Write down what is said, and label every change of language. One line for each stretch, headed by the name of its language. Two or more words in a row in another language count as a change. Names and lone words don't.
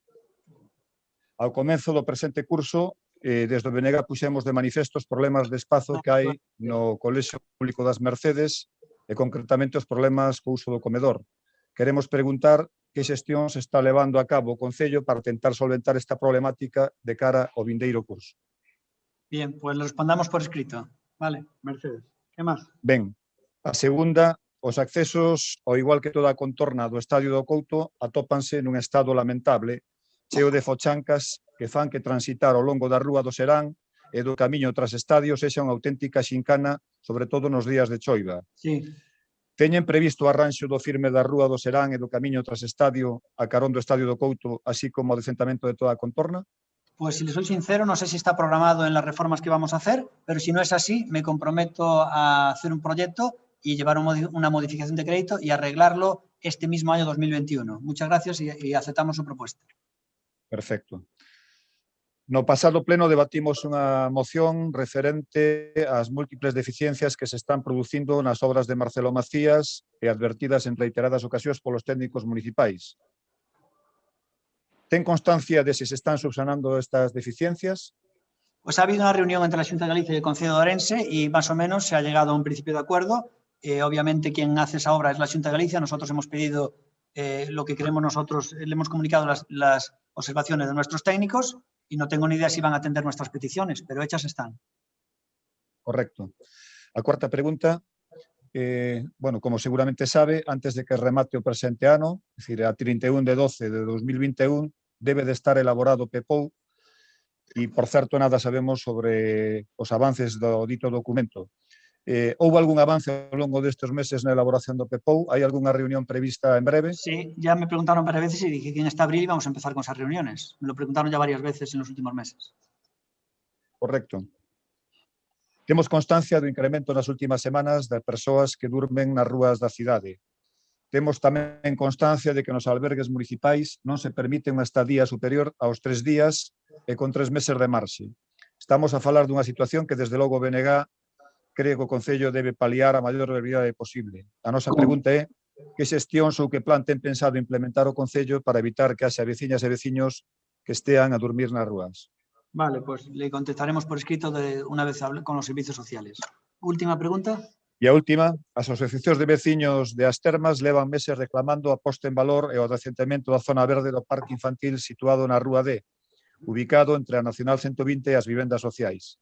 Galician: Ao comezo do presente curso, desde o BNG puxemos de manifesto os problemas de espazo que hai no Colexio Público das Mercedes e concretamente os problemas co uso do comedor. Queremos preguntar que xestión se está levando a cabo o Concello para tentar solventar esta problemática de cara ao vindeiro curso.
Spanish: Bien, pues lo respondamos por escrito. Vale, Mercedes. ¿Qué más?
Galician: Ben, a segunda, os accesos, ao igual que toda a contorna do Estadio do Couto, atópanse nun estado lamentable, cheo de fochancas que fan que transitar ao longo da Rúa do Serán e do camiño tras estadios sexa unha auténtica xincana, sobre todo nos días de choiva. Sí. Teñen previsto o arranxo do firme da Rúa do Serán e do camiño tras estadio a carón do Estadio do Couto, así como o decentamento de toda a contorna?
Spanish: Pues si le soy sincero, no sé si está programado en las reformas que vamos a hacer, pero si no es así, me comprometo a hacer un proyecto y llevar una modificación de crédito y arreglarlo este mismo año 2021. Muchas gracias y aceptamos su propuesta. Perfecto.
Galician: No pasado pleno debatimos unha moción referente ás múltiples deficiencias que se están producindo nas obras de Marcelo Macías e advertidas en reiteradas ocasións polos técnicos municipais. Ten constancia de se están subsanando estas deficiencias?
Spanish: Pues ha habido una reunión entre la Xunta de Galicia y el Concello de Ourense y más o menos se ha llegado a un principio de acuerdo. Obviamente quien hace esa obra es la Xunta de Galicia. Nosotros hemos pedido lo que queremos nosotros, le hemos comunicado las observaciones de nuestros técnicos y no tengo ni idea si van a atender nuestras peticiones, pero hechas están. Correcto.
Galician: A cuarta pregunta, bueno, como seguramente sabe, antes de que remate o presente ano, é dicir, a 31 de 12 de 2021, debe de estar elaborado o PEPOU e, por certo, nada sabemos sobre os avances do dito documento. Houve algún avance ao longo destes meses na elaboración do PEPOU? Hai algunha reunión prevista en breve?
Spanish: Sí, ya me preguntaron varias veces y dije que en este abril íbamos a empezar con esas reuniones. Me lo preguntaron ya varias veces en los últimos meses. Correcto.
Galician: Temos constancia do incremento nas últimas semanas de persoas que durmen nas rúas da cidade. Temos tamén constancia de que nos albergues municipais non se permite unha estadía superior aos 3 días e con 3 meses de marxe. Estamos a falar dunha situación que, desde logo, o BNG cree que o Concello debe paliar a maior brevidade posible. A nosa pregunta é que xestións ou que plan ten pensado implementar o Concello para evitar que haxa veciñas e veciños que estean a dormir nas rúas.
Spanish: Vale, pues le contestaremos por escrito una vez con los servicios sociales.
Galician: Última pregunta. E a última, as asociacións de veciños de As Termas levan meses reclamando a posta en valor e o adecentamento da zona verde do parque infantil situado na Rúa D, ubicado entre a Nacional 120 e as vivendas sociais.